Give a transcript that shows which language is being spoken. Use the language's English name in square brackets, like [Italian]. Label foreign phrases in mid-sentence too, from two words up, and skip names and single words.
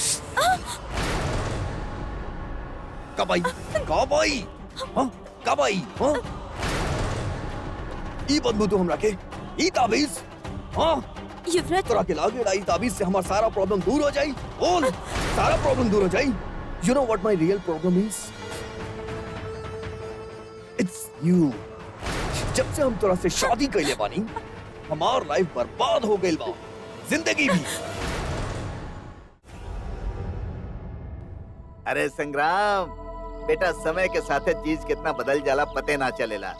[Bhojpuri] कब आई? कब आई? हाँ? कब आई? हाँ? ई बंधु तो हमरा के ई ताबीज। हाँ? युवराज, तोरा के लागे ई ताबीज से हमारा सारा प्रॉब्लम दूर हो जाई। बोल, सारा प्रॉब्लम दूर हो जाई। [English] You know what my real problem is? It's you. [Bhojpuri] जब से हम तोरा से शादी कइले बानी, हमार लाइफ बर्बाद हो गइल बा, जिंदगी भी। अरे संग्राम बेटा, समय के साथे चीज कितना बदल जाला पते ना चलेला।